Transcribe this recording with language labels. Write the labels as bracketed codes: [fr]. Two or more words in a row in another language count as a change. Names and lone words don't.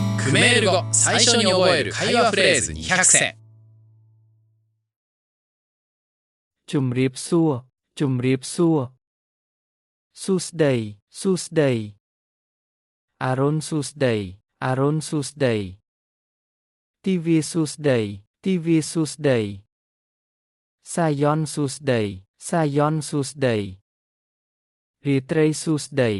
[ja] クメール語最初に覚える会話フレーズ200選。 [km] ជំរាបសួរជំរាបសួរសួស្តីសួស្តីអរុណសួស្តីអរុណសួស្តីទិវាសួស្តីទិវាសួស្តីសាយ័ន្តសួស្តីសាយ័ន្តសួស្តីរាត្រីសួស្តី